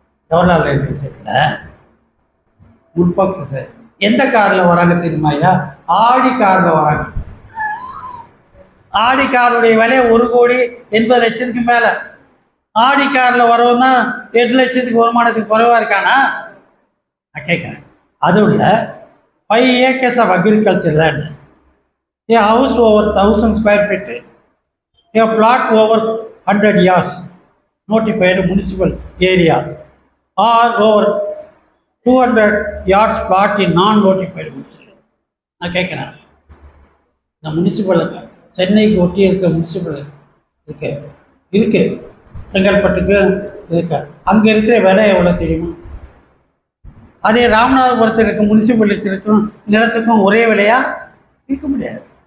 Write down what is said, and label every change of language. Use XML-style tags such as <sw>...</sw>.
<ta>ஜவஹர்லால் யூனிவர்சிட்டியில் முற்போக்கு சார். எந்த காரில் வராங்க தெரியுமா ஐயா? ஆடி காரில் வராங்க. ஆடி காருடைய விலை 1,80,00,000 மேலே. ஆடி காரில் வரவன் தான் 8 லட்சத்துக்கு வருமானத்துக்கு குறைவாக இருக்கானா? நான் கேட்குறேன். அதுவும் இல்லை,</ta> <en>5 acres of agriculture land, a house over 1,000 square feet, a plot over 100 yards, notified municipal area, or over 200 yards plot in non-notified municipal.</en> <ta>நான் கேட்குறேன், இந்த முனிசிபல் சென்னைக்கு ஒட்டி இருக்க முனிசிபல் இருக்கு செங்கல்பட்டுக்கு இருக்கு. அங்கே இருக்கிற விலை எவ்வளோ தெரியுமா? அதே ராமநாதபுரத்தில் இருக்க முனிசிபாலிட்டிக்கும் நிலத்துக்கும் ஒரே விலையா? இருக்க முடியாது.</ta>